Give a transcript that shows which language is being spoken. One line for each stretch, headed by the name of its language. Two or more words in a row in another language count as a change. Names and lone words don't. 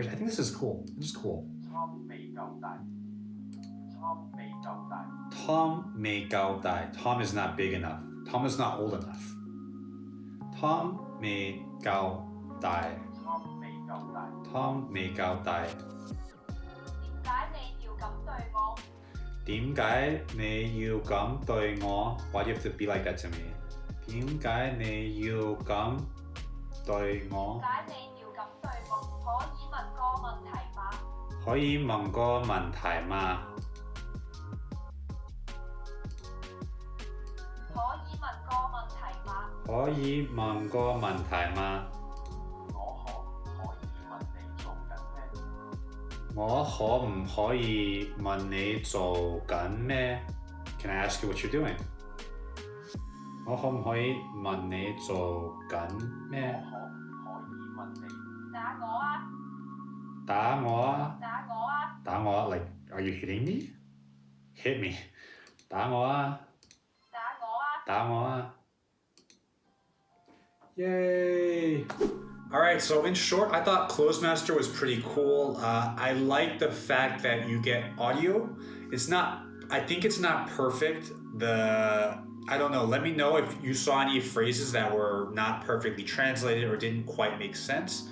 English: I think this is cool. This is cool. Tom may go die. Tom is not big enough. Tom is not old enough. Tom may go die. Tom may go die.
Cantonese: 點解你要咁對我?
English: Why do you have to be like that to me?
Cantonese: 點解你要咁對我? 可以問個問題嗎? 可以問個問題嗎? 我可唔可以問你做緊咩?
English: Can I ask you what you're doing?
Cantonese: 我可唔可以問你做緊咩? 打我啊? 打我啊?
English: Like, are you hitting me? Hit me.
Cantonese: 打我啊? 打我啊?
English: Yay! All right, so in short, I thought Clozemaster was pretty cool. I like the fact that you get audio. I think it's not perfect. I don't know, let me know if you saw any phrases that were not perfectly translated or didn't quite make sense.